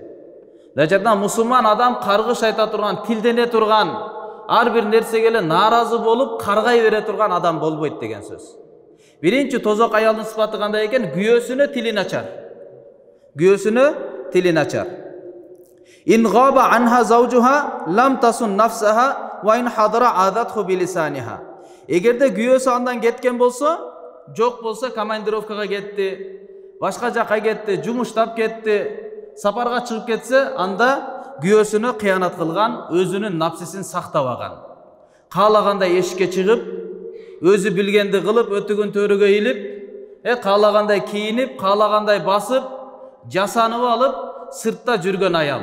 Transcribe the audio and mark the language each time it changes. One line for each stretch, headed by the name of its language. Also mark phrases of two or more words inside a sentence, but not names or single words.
Kyrgyz: Дажатан мусулман адам каргыш айта турган, тилдене турган, ар бир нерсеге эле нааразы болуп, каргай бере турган адам болбойт деген сөз. Биринчи тозок аялдын сыпаты кандай экен? Күйөөсүнө тили начар. Күйөөсүнө тили начар.
Arabic: إن غاب عنها زوجها لم تصن نفسها و إن حضر آذته بلسانها.
Kyrgyz: Эгерде күйөөсү андан кеткен болсо, жок болсо, командировкага кетти, башка жака кетти, жумуштап кетти, сапарга чыгып кетсе, анда күйөөсүнө кыянат кылган, өзүнүн напсисин сактабаган. Каалагандай эшикке чыгып, өзү билгенди кылып, өтүгүн төрүгө илип, каалагандай кийинип, каалагандай басып, жасанып алып, сыртта жүргөн аял.